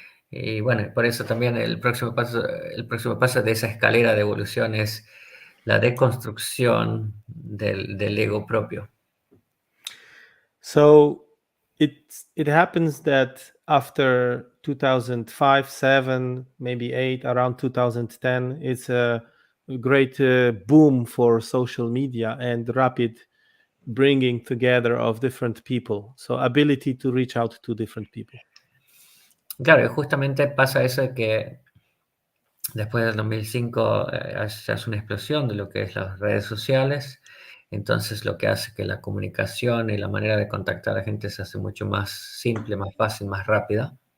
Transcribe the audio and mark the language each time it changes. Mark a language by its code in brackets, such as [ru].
[es] Y bueno, por eso también el próximo paso de esa escalera de evolución es la deconstrucción del ego propio. [en] So it happens that after 2005, 7, maybe 8, around 2010, it's a great boom for social media and rapid bringing together of different people. So ability to reach out to different people. [es] Claro, y justamente pasa eso de que después del 2005 se hace una explosión de lo que es las redes sociales, entonces lo que hace que la comunicación y la manera de contactar a la gente se hace mucho más simple, más fácil, más rápida.